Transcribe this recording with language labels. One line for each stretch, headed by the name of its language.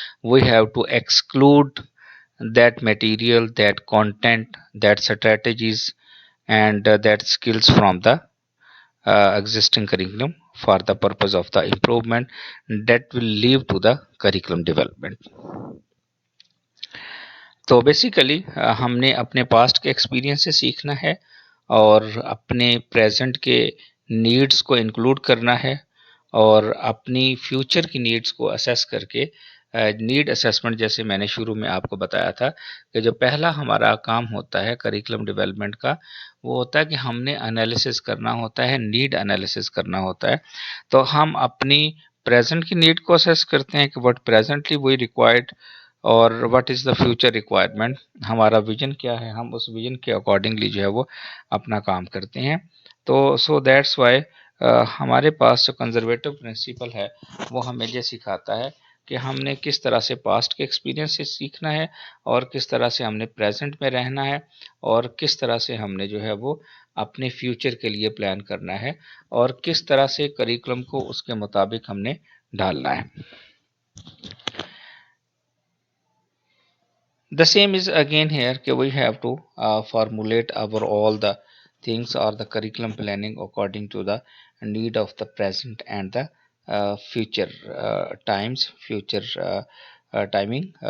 English: We have to exclude that material, that content, that strategies, and that skills from the existing curriculum for the purpose of the improvement that will lead to the curriculum development.
Hindi: तो basically हमने अपने past के experience से सीखना है और अपने present के नीड्स को इंक्लूड करना है और अपनी फ्यूचर की नीड्स को असेस करके नीड असेसमेंट, जैसे मैंने शुरू में आपको बताया था कि जो पहला हमारा काम होता है करिकुलम डेवलपमेंट का, वो होता है कि हमने एनालिसिस करना होता है, नीड एनालिसिस करना होता है। तो हम अपनी प्रेजेंट की नीड को असेस करते हैं कि
English: what presently we required और what is the future requirement,
Hindi: हमारा विजन क्या है, हम उस विजन के अकॉर्डिंगली जो है वो अपना काम करते हैं। तो
English: so that's why
Hindi: हमारे पास जो कंजर्वेटिव प्रिंसिपल है वो हमें ये सिखाता है कि हमने किस तरह से पास्ट के एक्सपीरियंस से सीखना है और किस तरह से हमने प्रेजेंट में रहना है और किस तरह से हमने जो है वो अपने फ्यूचर के लिए प्लान करना है और किस तरह से करिकुलम को उसके मुताबिक हमने ढालना है।
English: The same is again here कि we have to formulate our all the things or the curriculum planning according to the need of the present and the future future timing.